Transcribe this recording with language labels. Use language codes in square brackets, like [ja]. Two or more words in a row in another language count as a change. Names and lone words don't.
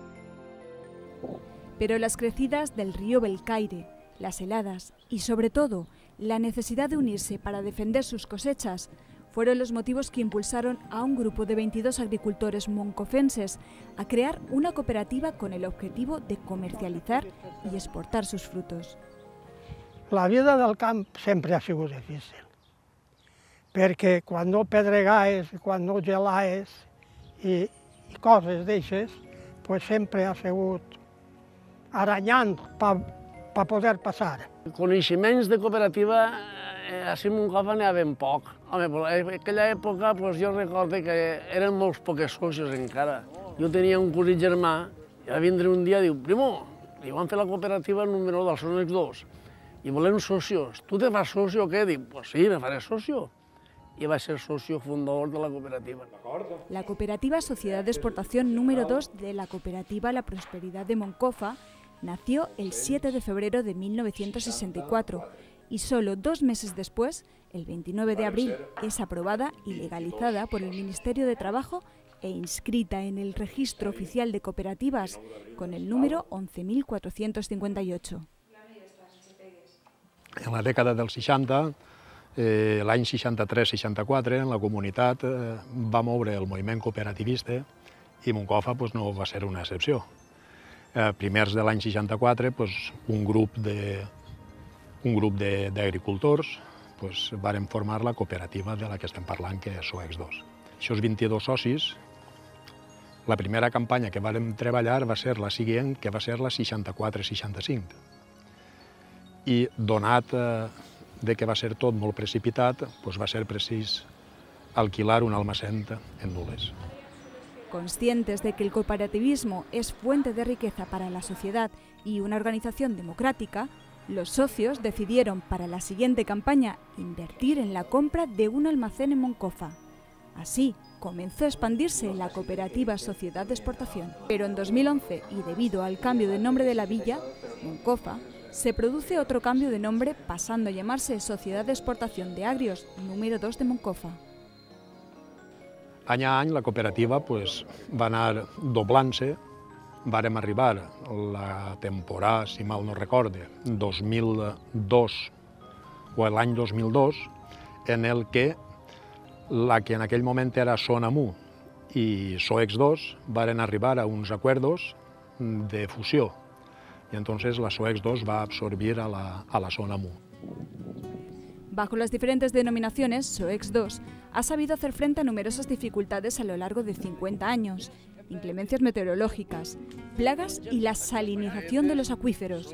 [es] Pero las crecidas del río Belcaire, las heladas y, sobre todo, la necesidad de unirse para defender sus cosechas fueron los motivos que impulsaron a un grupo de 22 agricultores moncofenses a crear una cooperativa con el objetivo de comercializar y exportar sus frutos. [ca] La vida del camp sempre ha sigut difícil, perquè quan no pedregaes, quan no gelaes i coses d'aixes, pues sempre ha sigut aranyant per poder passar. Coneixements de cooperativa, així a Moncofa n'hi ha ben poc. Home, en aquella època jo recordo que eren molts poques socis encara. Jo tenia un cosí germà i va vindre un dia i diu: «Primo, li van fer la cooperativa número del Sonex 2 i volem socios. Tu te fas socio o què?» Dic: «Pues sí, me faré socio». Y va a ser socio fundador de la cooperativa. [es] La cooperativa Sociedad de Exportación número 2 de la cooperativa La Prosperidad de Moncofa nació el 7 de febrero de 1964 y solo 2 meses después, el 29 de abril, es aprobada y legalizada por el Ministerio de Trabajo e inscrita en el Registro Oficial de Cooperativas con el número 11.458. [ca] En la dècada dels 60, l'any 63-64, en la comunitat va moure el moviment cooperativista i Moncofa no va ser una excepció. Primers de l'any 64, un grup d'agricultors varen formar la cooperativa de la que estem parlant, que és SOEX 2. Aquests 22 socis, la primera campanya que vàrem treballar va ser la següent, que va ser la 64-65. I donat de que va ser tot molt precipitat, va ser precís alquilar un almacén en Nules. [es] Conscientes de que el cooperativismo es fuente de riqueza para la sociedad y una organización democrática, los socios decidieron para la siguiente campaña invertir en la compra de un almacén en Moncofa. Así comenzó a expandirse la cooperativa Sociedad de Exportación. Pero en 2011, y debido al cambio de nombre de la villa, Moncofa, se produce otro cambio de nombre pasando a llamarse Sociedad de Exportación de Agrios número 2 de Moncofa. [ca] Any a any la cooperativa va anar doblant-se. Vàrem arribar la temporada, si mal no recorde, 2002 o l'any 2002, en el que la que en aquell moment era Sonamu i SOEX 2 varen arribar a uns acuerdos de fusió. [es] Y entonces [ca] la SOEX 2 va a absorbir a la Sonamu. [es] Bajo las diferentes denominaciones, SOEX 2 ha sabido hacer frente a numerosas dificultades a lo largo de 50 años, inclemencias meteorológicas, plagas y la salinización de los acuíferos.